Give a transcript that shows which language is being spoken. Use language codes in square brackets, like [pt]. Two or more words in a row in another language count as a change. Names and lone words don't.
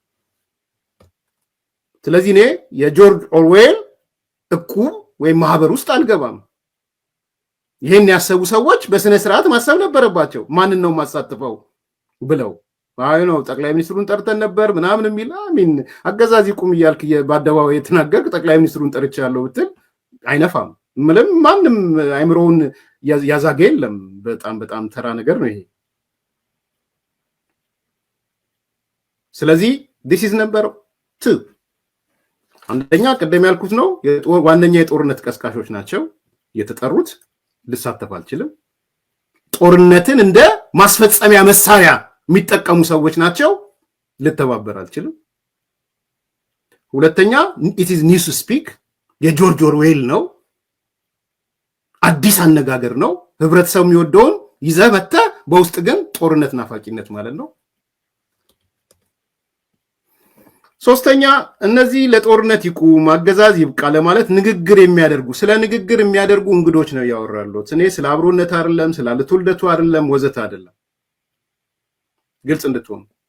[am] ስለዚህ እኔ የጆርጅ ኦርዌል እቁብ ወይም ማህበር ውስጥ አልገባም። ይሄን ያሰቡ ሰዎች በስነ ስርዓት ማሰብ ነበረባቸው። ማንን ነው ማሳተፈው ብለው አይ ነው ጠቅላይ ሚኒስትሩን ጠርተን ነበር ምናምን የሚል አገዛዝ ይቁም እያልክ በአደባባይ የተናገርክ ጠቅላይ ሚኒስትሩን ጠርቻለሁ ብትል አይነፋም። ምንም ማንም አይምሮውን ያዛገ የለም። በጣም ተራ ነገር ነው ይሄ። ስለዚህ [en] this is number 2 [am] አንደኛ ቀደም ያልኩት ነው ዋነኛ የጦርነት ቀስቃሾች ናቸው የተጠሩት። ልሳተፍ አልችልም። ጦርነትን እንደ ማስፈጸሚያ መሳሪያ የሚጠቀሙ ሰዎች ናቸው። ልተባበር አልችልም። ሁለተኛ [en] it is news speak [am] የጆርጅ ኦርዌል ነው። አዲስ አነጋገር ነው። ህብረተሰቡ የሚወደውን ይዘህ መተህ በውስጥ ግን ጦርነት ናፋቂነት ማለት ነው። ሶስተኛ እነዚህ ለጦርነት ይቁም አገዛዝ ይብቃ ለማለት ንግግር የሚያደርጉ ስለ ንግግር የሚያደርጉ እንግዶች ነው ያወራሉት። እኔ ስለ አብሮነት አይደለም ስለ ልትወልደቱ አይደለም ወዘተ አይደለም፣ ግልጽ እንድትሆኑ።